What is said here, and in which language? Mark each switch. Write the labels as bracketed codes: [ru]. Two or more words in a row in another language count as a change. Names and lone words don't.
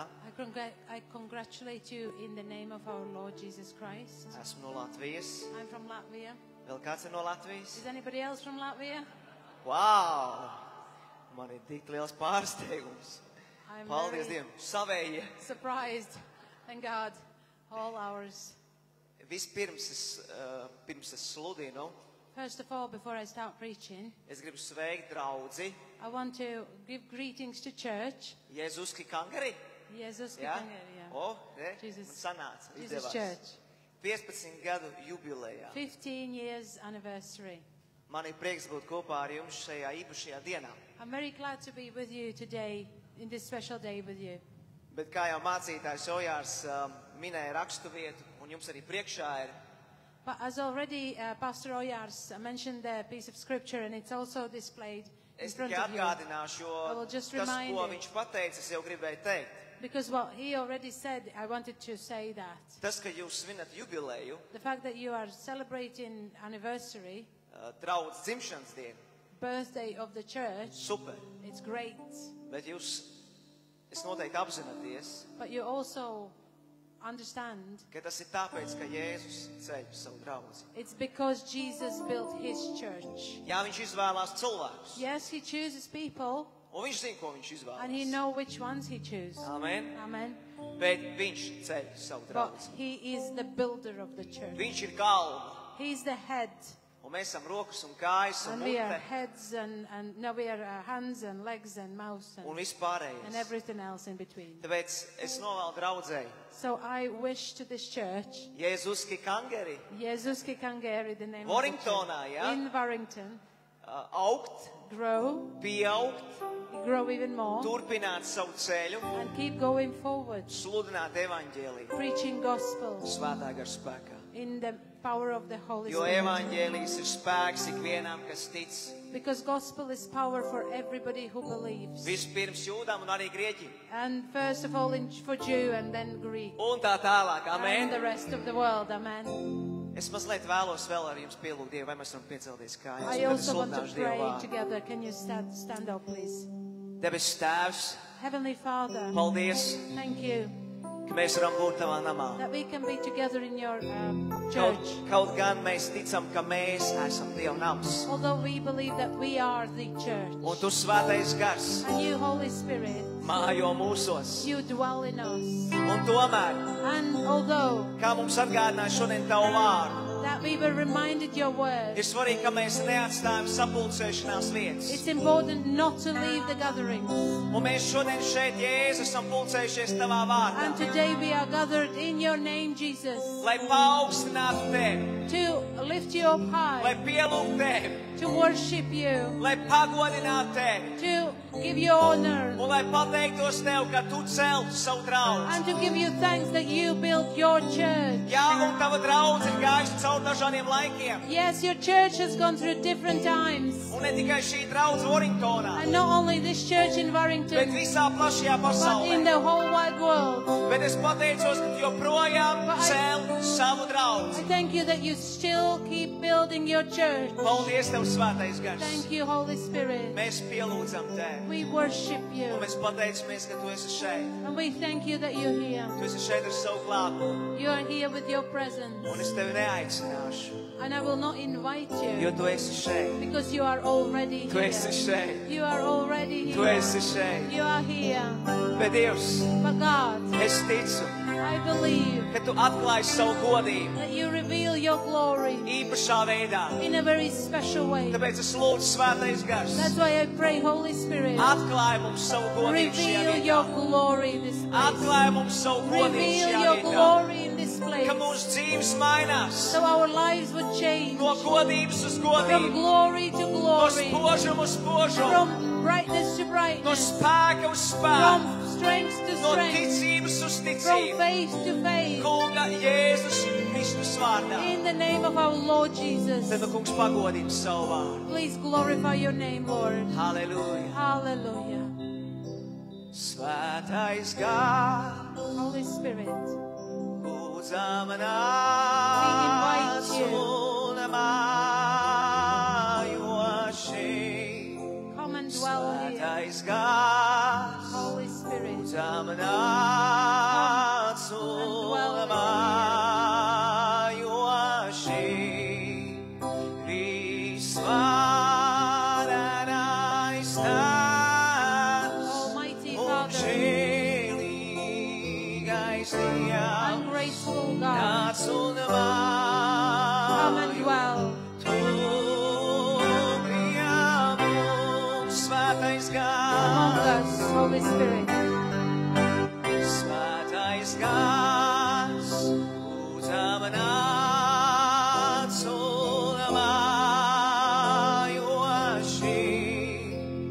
[en] I congratulate you in the name of our Lord Jesus Christ. [lv] Esmu no Latvijas. [en] I'm from Latvia. [lv] Vēl kāds ir no Latvijas? [en] Is anybody else from Latvia? Wow! [lv] Man ir tik liels pārsteigums. [en] I'm [lv] Paldies [en] very [lv] Dievam. Savējie. [en] surprised. Thank God. All ours. [lv] Vispirms pirms es sludinu, [en] First of all, before I start preaching, [lv] es gribu sveikt draudzi [en] I want to give greetings to church. [lv] Jēzus Kangari. [en] Jesus [lv] Jā? [en] yeah. [lv] O, ne? [en] Jesus- [lv] Man sanāca. [en] Jesus [lv] Izdevās. [en] Church. [lv] 15 gadu jubilejā. [en] 15 years anniversary. [lv] Man ir prieks būt kopā ar jums šajā īpašajā dienā. [en] I'm very glad to be with you today, in this special day with you. [lv] Bet kā jau mācītājs Ojārs minēja rakstu vietu, un jums arī priekšā ir, [en] But as already Pastor Oyars mentioned the piece of scripture, and it's also displayed in [lv] es [en] front [lv] tikai [en] of you. [lv] atgādināšu, [en] I will [lv] jo [en] just [lv] tas, [en] remind [lv] ko [en] you. [lv] viņš pateica, es jau gribēju teikt. [en] Because what he already said, I wanted to say that. [lv] Tas, ka jūs svinat jubileju, [en] The fact that you are celebrating anniversary, [lv] draudz dzimšanas dienu, [en] birthday of the church, [lv] super. [en] it's great. [lv] Bet jūs, es noteikti apzināties, [en] But you also understand [lv] ka tas ir tāpēc, ka Jēzus ceļ savu draudzi. [en] it's because Jesus built his church. [lv] Jā, viņš izvēlās cilvēkus, [en] Yes, he chooses people, [lv] un viņš zina, ko viņš [en] and he [lv] izvēlās. [en] knows which ones he chooses. [lv] Amen. [en] Amen. [lv] Bet viņš ceļ savu [en] But [lv] draudzi. [en] he is the builder of the church. [lv] Viņš ir galva, [en] He's the head. [lv] un mēs esam rokas un kājas un [en] And we are [lv] mute [en] heads and no, we are hands and legs and mouths [lv] un [en] and [lv] vispārējais. [en] everything else in between. [lv] Tāpēc es novēlu draudzēji [en] So I wish to this church, [lv] Jēzus Kangari [en] Jesus Kikangeri, the name [lv] Warringtonā, [en] of the [lv] jā? [en] church, in Warrington, [lv] augt, [en] grow, [lv] pieaugt, [en] grow even more, [lv] turpināt savu ceļu, [en] and keep going forward, [lv] sludināt evaņģēliju [en] preaching gospel [lv] svētā gara spēkā. [en] in the power of the Holy [lv] Jo [en] Spirit. [lv] evaņģēlijs ir spēks ikvienam, kas tic. [en] Because gospel is power for everybody who believes. [lv] Vispirms jūdām un arī grieķim. [en] And first of all for Jew and then Greek. [lv] Un tā tālāk, [en] And the [lv] amen. [en] rest of the world, [lv] amen. Es mazliet vēlos vēl ar jums pielūgt Dievu, vai mēs varam piecelties kājās. [en] I [lv] un tad es [en] also want to [lv] sludināšu Dievu [en] pray [lv] vārdu. [en] together. Can you stand up, please? [lv] Debes Tēvs, [en] Heavenly Father, [lv] paldies, [en] thank you [lv] ka mēs varam būt tavā namā. [en] that we can be together in your church. [lv] Kaut gan mēs ticam, ka mēs esam Dieva nams. [en] Although we believe that we are the church. [lv] Un tu svētais gars [en] And you, Holy Spirit, [lv] mājo mūsos. [en] you dwell in us. [lv] Un tomēr, [en] And although [lv] kā mums atgādināja šodien tavu vārdu, [en] that we were reminded your word, [lv] ir svarīgi, ka mēs neatstājam sapulcēšanās vietas. [en] it's important not to leave the gatherings. [lv] Un mēs šodien šeit, Jēzus, esam pulcējušies tavā vārdā, [en] And today we are gathered in your name, Jesus, [lv] lai paaugstinātu tevi, [en] to lift you up [lv] lai [en] high, [lv] pielūgtu tevi, [en] to worship you, [lv] lai pagodinātu tevi, [en] to give you honor, [lv] un lai pateiktos tev, ka tu celtu savu draugu. [en] and to give you thanks that you built your church. [lv] Jā, un tava draudze ir gājusi caur dažādiem laikiem. [en] Yes, your church has gone through different times. [lv] Un ne tikai šī draudze Warringtonā, [en] And not only this church in [lv] bet [en] Warrington, [lv] visā plašajā [en] but in [lv] pasaulē. [en] the whole wide world. [lv] Bet es pateicos, ka tu joprojām [en] But I- [lv] cel savu [en] I [lv] draudzi. [en] thank you that you still keep building your church. [lv] Paldies tev, svētais gars. [en] Thank you, Holy Spirit. [lv] Mēs pielūdzam tevi. [en] We worship you. [lv] Un mēs pateicamies, ka tu esi šeit. [en] And we thank you that you're here. [lv] Tu esi šeit ar savu klātbūtni. [en] You are here with your presence. [lv] Un es tevi neaicināšu, [en] And I will not invite [lv] jo [en] you [lv] tu esi šeit. [en] because you are already [lv] Tu esi [en] here. [lv] šeit. [en] You are already [lv] Tu [en] here. [lv] esi šeit. [en] You are here. [lv] Bet Dievs, [en] But God, [lv] es ticu, [en] I believe [lv] ka tu atklāji savu godību [en] that you reveal your glory [lv] īpašā veidā. [en] in a very special way. [lv] Tāpēc es lūdzu, svētais gars, [en] That's why I pray, Holy Spirit, [lv] atklāj mums savu godību šajā [en] reveal your [lv] vietā. [en] glory in this place. [lv] Atklāj mums savu godību [en] Reveal [lv] šajā [en] your [lv] vietā. [en] glory in this place. lives. [lv] ka mūsu dzīves mainās. [en] So our lives would change. [lv] No godības uz [en] From [lv] godību. [en] glory to [lv] No [en] glory. [lv] spožuma uz spožumu. [en] From brightness to [lv] No [en] brightness. [lv] spēka uz [en] From [lv] spēku. [en] strength to [lv] No [en] strength. [lv] ticības uz [en] From [lv] ticību. [en] faith to faith. [lv] Kunga Jēzus Kristus vārdā. [en] In the name of our Lord Jesus. [lv] Tad, kungs, pagodina savu vārdu. [en] Please glorify your name, Lord. [lv] Halleluja. [en] Hallelujah. [lv] Svētais gars, [en] Holy Spirit, [lv] lūdzam [en] invite [lv] nāc [en] you. [lv] un mājo šeit. [en] come and dwell here. [lv] Svētais gars, [en] Holy Spirit, [lv] lūdzam nāc un mājo šeit. Visvarenais Tēvs, [en] Almighty [lv] un [en] Father, [lv] žēlīgais Dievs, [en] ungraceful God, [lv] nāc un [en] come and [lv] mājo [en] dwell. [lv] tu pie mums, Svētais [en] Among [lv] gars. [en] us, Holy Spirit, [lv] Svētais gars, lūdzam nāc un mājo šeit.